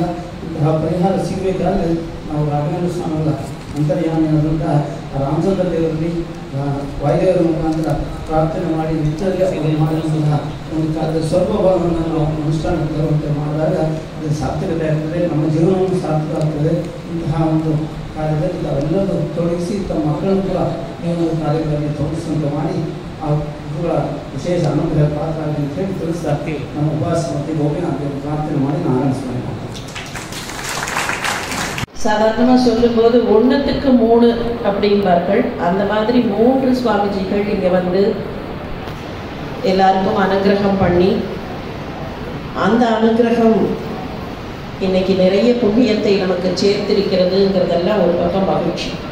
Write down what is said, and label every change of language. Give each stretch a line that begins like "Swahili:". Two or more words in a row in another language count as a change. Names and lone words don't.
Kannada: ಇಂತಹ ಪರಿಹಾರ ಸಿಗಬೇಕಾದ್ರೆ ನಾವು ರಾಘವೇಂದ್ರ ಸ್ವಾಮಿಗಳ ಅಂತರ್ಯಾಮಿಯಾದಂತಹ ರಾಮಚಂದ್ರ ದೇವರಲ್ಲಿ ವಾಯುದೇವರ ಮುಖಾಂತರ ಪ್ರಾರ್ಥನೆ ಮಾಡಿ ನಿತ್ಯದಲ್ಲಿ ಮಾಡಿದಂತಹ ಒಂದು ಕಾರ್ಯದ ಸ್ವಲ್ಪ ಭಾಗವನ್ನು ನಾವು ಅನುಷ್ಠಾನಕ್ಕೆ ತರುವಂತೆ ಮಾಡಿದಾಗ ಅದು ಸಾರ್ಥಕತೆ ಆಗ್ತದೆ, ನಮ್ಮ ಜೀವನವನ್ನು ಸಾರ್ಥಕ ಆಗ್ತದೆ. ಇಂತಹ ಒಂದು ಕಾರ್ಯದಲ್ಲಿ ತಾವೆಲ್ಲರೂ ತೊಡಗಿಸಿ ತಮ್ಮ ಮಕ್ಕಳನ್ನು ಕೂಡ ಈ ಒಂದು ಕಾರ್ಯಗಳಲ್ಲಿ ತೊಡಗಿಸುವಂತೆ ಮಾಡಿ ಆ ಗುರುಗಳ ವಿಶೇಷ ಅನುಗ್ರಹ ಪಾತ್ರ ಆಗಿ ಅಂತ ಹೇಳಿ ತಿಳಿಸ್ತಾ ನಮ್ಮ ಉಪವಾಸ ಮತ್ತು ಗೋಪಿನಾಥ ಪ್ರಾರ್ಥನೆ ಮಾಡಿ ನಾನು ಆರಂಭಿಸ್ತೀನಿ.
Tamil: சாதாரணமாக சொல்லும்போது 1க்கு 3 அப்படிம்பார்கள். அந்த மாதிரி 3 சுவாமிஜிகள் இங்கே வந்து எல்லாருக்கும் அனுகிரகம் பண்ணி அந்த அனுகிரகம் இன்னைக்கு நிறைய புண்ணியத்தை நமக்கு சேர்த்திருக்கிறதுங்கிறதெல்லாம் ஒரு பக்கம் மகிழ்ச்சி.